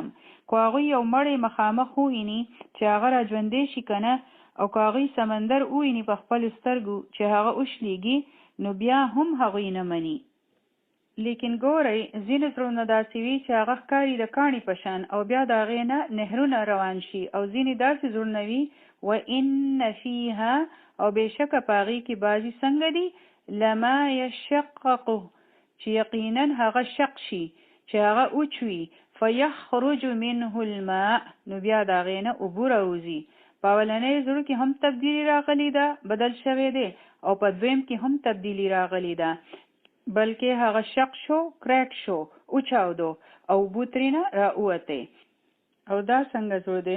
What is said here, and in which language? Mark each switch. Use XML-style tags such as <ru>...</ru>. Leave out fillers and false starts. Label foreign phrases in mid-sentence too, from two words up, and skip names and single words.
<ps>که هغوی یو مړی مخامخ وویني چې هغه را ژوندی شي که نه، او که هغوی سمندر وویني په خپلو سترګو چې هغه وشلېږي، نو بیا هم هغوی نه مني. لیکن ګورئ ځینې زړونه داسې وي چې هغه ښکاري د کاڼي په شان، او بیا د هغې نه نهرونه روان شي. او ځینې داسې زړونه وي</ps> <ar>وَإِنَّ فِيهَا،</ar> <ps>او بېشکه په هغې کې بعضې څنګه دي</ps> <ar>لَمَا يَشَّقَّقُ،</ar> <ps>چې یقینا هغه شق شي، چې هغه اوچوي،</ps> <ar>فَيَخْرُجُ مِنْهُ الْمَاءُ،</ar> <ps>نو بیا د هغې نه اوبه راوځي. په اولنۍ زړه کې هم تبدیلي راغلی ده، بدل شوی دی، او په دویم کې هم تبدیلي راغلی ده، بلکې هغه شق شو، کریک شو، اوچاودو، او اوبه ترېنه راووتې. او دا څنګه زړه دی؟</ps>